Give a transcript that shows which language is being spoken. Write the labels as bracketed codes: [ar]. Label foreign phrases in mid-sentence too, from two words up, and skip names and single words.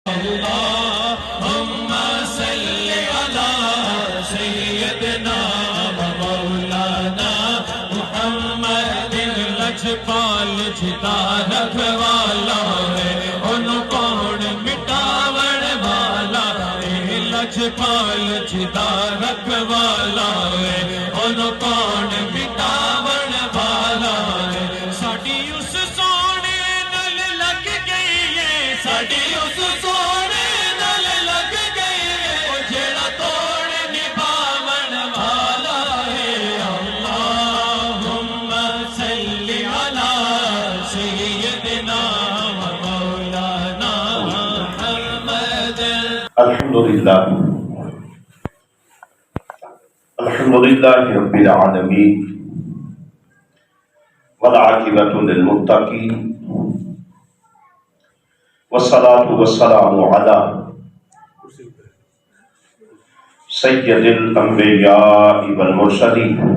[ar] اللهم صل على سيدنا ومولانا محمد [pa] لجپال جتا رکھوالا ہے ان کون مٹاون والا ہے لجپال جتا رکھوالا ہے ان کون مٹاون والا ہے ساڈی اس سونے نال لگ گئی ہے ساڈی اس سونے نال لگ گئی ہے جیڑا توڑ نبھاون والا ہے [ar] اللہم صل علی سیدنا و مولانا محمد الحمدللہ رب العالمین والعاقبۃ للمتقین والصلاة والسلام علی سید الانبیاء والمرسلین